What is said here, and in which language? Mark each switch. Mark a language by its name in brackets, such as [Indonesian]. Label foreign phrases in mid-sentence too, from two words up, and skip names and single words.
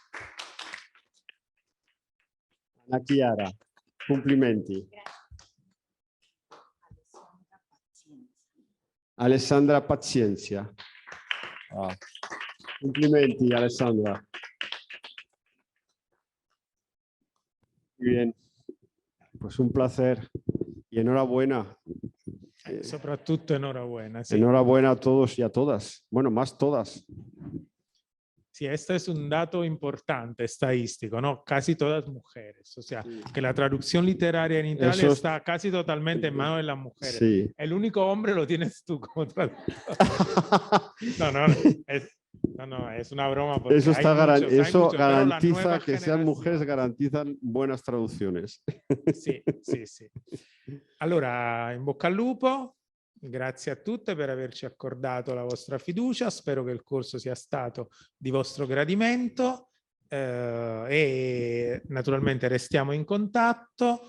[Italian] Anna Chiara, complimenti. Alessandra Pazienza. Ah, complimenti Alessandra. [Spanish] Muy bien, pues un placer y enhorabuena. [Italian] Soprattutto enhorabuena. [Spanish] Sí. Enhorabuena a todos y a todas. Bueno, más todas. Sí, este es un dato importante, estadístico, ¿no? Casi todas mujeres. O sea, que la traducción literaria en Italia Eso es- está casi totalmente en manos de las mujeres. Sí. El único hombre lo tienes tú como traductor. No, es una broma. Porque Eso, hay muchos, hay eso muchos, pero las garantiza nuevas que sean mujeres, generaciones- garantizan buenas traducciones. [Italian] Sì, sì, sì. Allora, in bocca al lupo. Grazie a tutte per averci accordato la vostra fiducia. Spero che il corso sia stato di vostro gradimento e naturalmente restiamo in contatto.